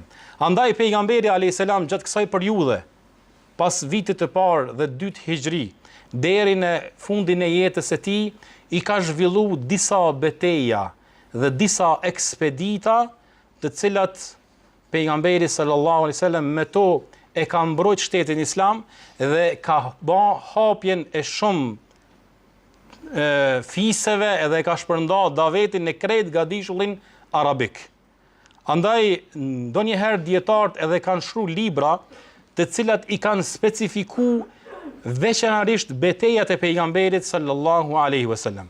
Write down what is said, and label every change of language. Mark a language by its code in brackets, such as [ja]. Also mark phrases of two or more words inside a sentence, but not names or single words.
[sq] Andaj pejgamberi [ar] عليه السلام [sq] gjatë kësaj periudhe, pas vitit të parë dhe dytë hijri, deri në fundin e jetës së tij, i ka zhvilluar disa beteja dhe disa ekspedita, të cilat pejgamberi [ar] صلى الله عليه وسلم [sq] me to e ka mbrojtur shtetin islam dhe ka bën hapjen e shumë fiseve edhe ka shpërnda davetin në krejt gadishullin arabik. Andaj, ndonjëherë dietarët edhe kanë shkru libra të cilat i kanë specifiku veçanërisht betejat e pejgamberit [ar] صلى الله عليه وسلم.